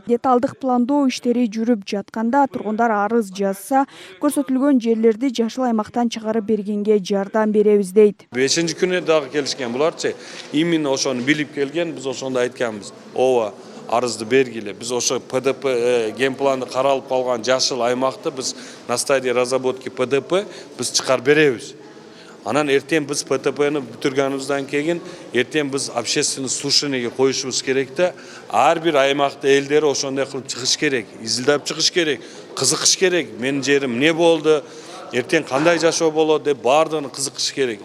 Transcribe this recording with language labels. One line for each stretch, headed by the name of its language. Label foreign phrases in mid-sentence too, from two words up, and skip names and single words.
Kyrgyz: Деталдык пландоо иштери жүрүп жатканда тургундар арыз жазса, көрсөтүлгөн жерлерди жашыл аймактан чыгарып бергенге жардам беребиз дейт. 5-күнү дагы келишкен буларчы. Именно ошону билип келген, биз ошондо айтканбыз. Ооба, арызды бергиле. Биз ошо ПДП генпланды каралып калган жашыл аймакты биз
Russian: на стадии разработки ПДП
Kyrgyz: биз чыгарып беребиз. Анан эртең биз ПТПны бүтүргөнүбүздөн кийин эртең биз
Russian: общественный слушаниеге
Kyrgyz: коюшубуз керек да, ар бир аймакта элдери ошондой кылып чыгыш керек, изилдеп чыгыш керек, кызыкыш керек. Менин жерим эмне болду? Эртең кандай жашоо болот деп баардыгын кызыкыш керек.